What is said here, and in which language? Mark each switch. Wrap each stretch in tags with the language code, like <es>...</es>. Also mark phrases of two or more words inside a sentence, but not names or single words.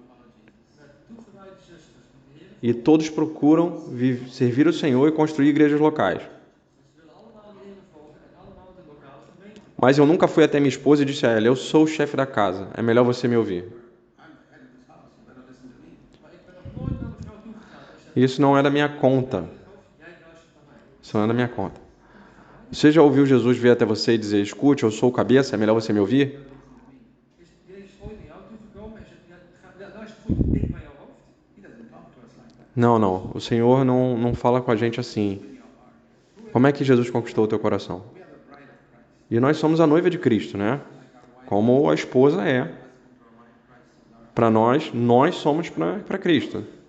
<pt>E todos procuram servir o Senhor e construir igrejas locais. Mas eu nunca fui até minha esposa e disse a ela, eu sou o chefe da casa, é melhor você me ouvir. Isso não é da minha conta.</pt> <nl>het hoofd, jij luistert naar mij.</nl> <pt>Isso não é da minha conta. Você já ouviu Jesus vir até você e dizer: escute, eu sou o cabeça, é melhor você me ouvir?</pt> <nl>Is Jezus ooit naar jou toegekomen en zegt, luister goed, ik ben jouw hoofd?</nl> <pt>Não, não. O Senhor não fala com a gente assim. Como é que Jesus conquistou o teu coração? E nós somos a noiva de Cristo, né? Como a esposa é. Para nós somos para Cristo.</pt>